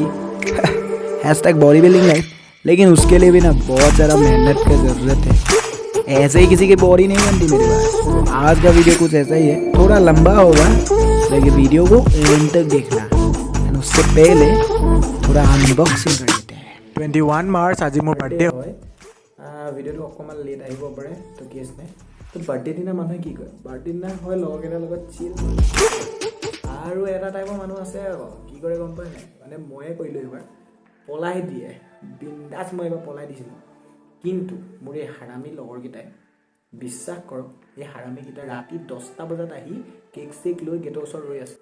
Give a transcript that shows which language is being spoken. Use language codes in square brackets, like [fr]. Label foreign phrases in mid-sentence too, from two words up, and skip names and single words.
[hi] हैशटैग बॉडी बिल्डिंग लाइफ। लेकिन उसके लिए भी ना बहुत ज़्यादा मेहनत की ज़रूरत है। ऐसे ही किसी की बॉडी नहीं बनती मेरे पास। आज का वीडियो कुछ ऐसा ही है, थोड़ा लंबा होगा, लेकिन वीडियो को एंड तक देखना। उससे पहले थोड़ा अनबॉक्सिंग कर लेते हैं। [as] 21 মাৰ্চ আজ মোৰ বাৰ্থডে হয়। ভিডিঅ'টো অকণমান লেট আহিব পাৰে, তো কেছ নাই। তো বাৰ্থডে দিনা মানুহে কি কৰে? বাৰ্থডে দিনা হয় লগৰকেইটাৰ লগত চিল, আৰু এটা টাইপৰ মানুহ আছে আকৌ কি কৰে গম পায় নাই? মানে ময়ে কৰিলোঁ এইবাৰ, পলাই দিয়ে বিন্দাছ। মই এইবাৰ পলাই দিছিলোঁ, কিন্তু মোৰ এই হাৰামী লগৰকেইটাই বিশ্বাস কৰক, এই হাৰামীকেইটাই ৰাতি 10টা বজাত আহি কেক চেক লৈ গেটৰ ওচৰত ৰৈ আছে।